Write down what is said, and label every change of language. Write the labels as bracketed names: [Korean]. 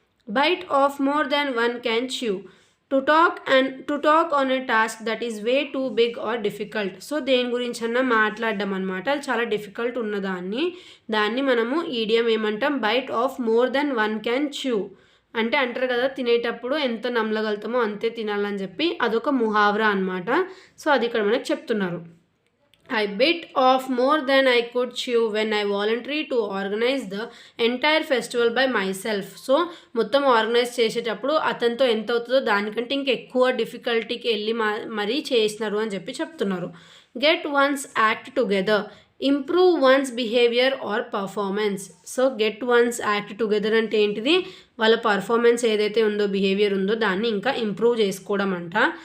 [English] Bite off more than one can chew to take on a task that is way too big or difficult. [Telugu] So దేని గురించి అన్నా మాట్లాడడం అనమాట, అది చాలా డిఫికల్ట్ దాన్ని మనము ఈడియం ఏమంటాం? [English] bite off more than one can chew [Telugu] అంటే అంటారు కదా, తినేటప్పుడు ఎంత నమ్మలగలుగుతామో అంతే తినాలని చెప్పి అదొక ముహావరా అనమాట. సో అది ఇక్కడ మనకు చెప్తున్నారు. [English] I bit off more than I could chew when I volunteered to organize the entire festival by myself. [Telugu] So మొత్తం ఆర్గనైజ్ చేసేటప్పుడు అతనితో ఎంత అవుతుందో దానికంటే ఇంకెక్కువ డిఫికల్టీకి వెళ్ళి మరీ చేసినారు అని చెప్పి చెప్తున్నారు. [English] Get one's act together, improve one's behaviour or performance. [Telugu] So [English] get one's act together [Telugu] అంటే ఏంటిది? వాళ్ళ పర్ఫార్మెన్స్ ఏదైతే ఉందో, బిహేవియర్ ఉందో దాన్ని ఇంకా ఇంప్రూవ్ చేసుకోవడం అంట.